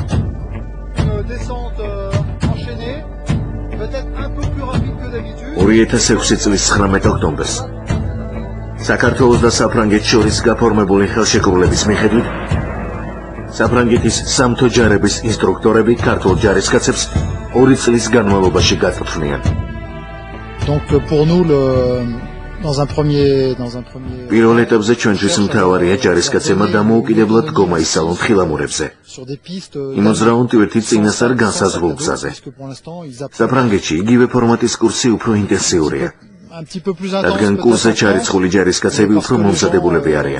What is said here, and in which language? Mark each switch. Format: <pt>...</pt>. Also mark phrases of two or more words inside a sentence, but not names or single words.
<ka>2006 წლის 19 ოქტომბერს საქართველოს და საფრანგეთს შორის გაფორმებული ხელშეკრულების მიხედვით საფრანგეთის სამთო ჯარების ინსტრუქტორები ქართულ ჯარისკაცებს 2 წლის განმავლობაში გაწვრთნიან.</ka> <fr>Donc pour nous dans un premier</fr> <ka>პირველ ეტაპზე ჩვენთვის მთავარია ჯარისკაცებმა დამოუკიდებლად გომაისალონ თხილამურებზე. იმოძრავონ ტვირთით წინასწარ განსაზღვრულ გზაზე. საფრანგეთში იგივე ფორმატის კურსი უფრო ინტენსიურია. რადგან კურსზე ჩარიცხული ჯარისკაცები უფრო მომზადებულები არიან.</ka>